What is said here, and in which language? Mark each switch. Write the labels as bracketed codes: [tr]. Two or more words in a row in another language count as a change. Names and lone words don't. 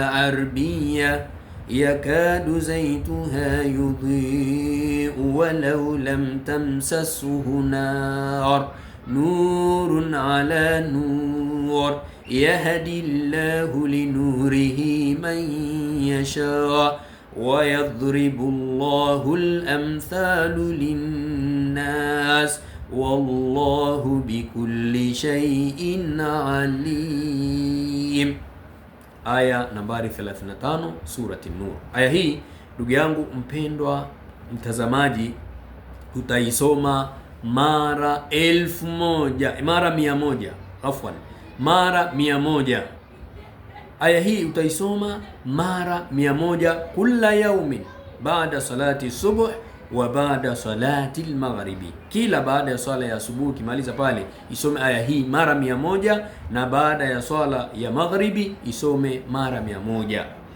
[ar] غربية يكاد زيتها يضيء ولو لم تمسسه نار نور على نور يهدي الله لنوره من يشاء ويضرب الله الأمثال للناس والله بكل شيء عليم. [sw] Aya nambari 35 surati Nur. Aya hii ndugu yangu mpendwa mtazamaji, utaisoma mara 1000, mara 100. Aya hii utaisoma mara 100 kila [ar] يوم بعد صلاة الصبح وبعد صلاة المغرب, [sw] kila baada ya swala ya asubuhi kimaliza pale isome aya hii mara 100, na baada ya swala ya maghribi isome mara 100.